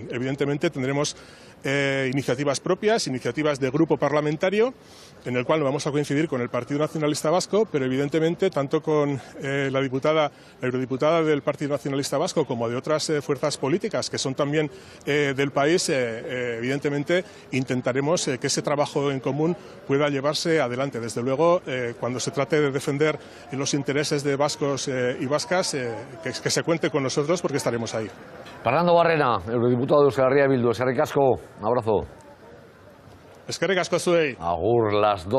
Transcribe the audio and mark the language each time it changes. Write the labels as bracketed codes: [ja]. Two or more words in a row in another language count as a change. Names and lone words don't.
[es] Evidentemente tendremos iniciativas propias, iniciativas de grupo parlamentario, en el cual no vamos a coincidir con el Partido Nacionalista Vasco, pero evidentemente tanto con la eurodiputada del Partido Nacionalista Vasco como de otras fuerzas políticas que son también del país, evidentemente intentaremos que ese trabajo en común pueda llevarse adelante. Desde luego, cuando se trate de defender los intereses de vascos y vascas, que se cuente con nosotros porque estaremos ahí. Fernando Barrena, eurodiputado de Euskal Herria Bildu. [eu] Eskerrik asko, [es] un abrazo. [eu] Eskerrik asko zuei. Agur, [es] las 2.